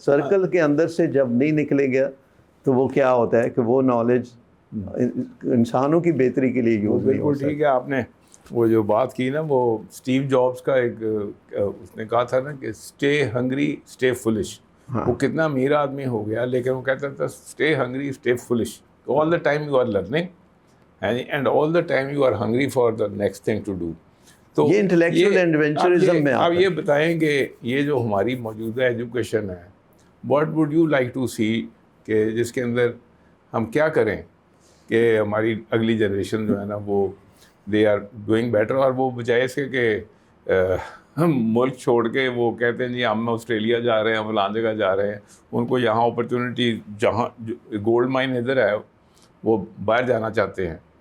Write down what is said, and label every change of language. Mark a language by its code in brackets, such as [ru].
[ur] Circle کے اندر سے جب نہیں نکلے گیا تو وہ کیا ہوتا ہے کہ وہ نالج انسانوں کی بہتری کے لیے یوز نہیں ہو سکتا. ٹھیک ہے, آپ نے وہ جو بات کی نا, وہ اسٹیو جابس کا ایک اس نے کہا تھا نا کہ [en] Stay hungry stay foolish. [ur] وہ کتنا امیر آدمی ہو گیا, لیکن وہ کہتا تھا [en] Stay hungry stay foolish. All the time you are learning and all the time you are hungry for the next thing to do. [ur] تو یہ انٹلیکچوئل ایڈونچرزم میں آپ یہ بتائیں کہ یہ جو ہماری موجودہ ایجوکیشن ہے, [en] what would you like to see, [ur] کہ جس کے اندر ہم کیا کریں کہ ہماری اگلی جنریشن جو ہے نا وہ [en] they are doing better, [ur] اور وہ بجائے اس کے کہ ہم ملک چھوڑ کے وہ کہتے ہیں جی ہم آسٹریلیا جا رہے ہیں, ہم فلاں جگہ جا رہے ہیں, ان کو یہاں اپرچونیٹی, جہاں گولڈ مائن ادھر ہے, وہ باہر جانا چاہتے ہیں.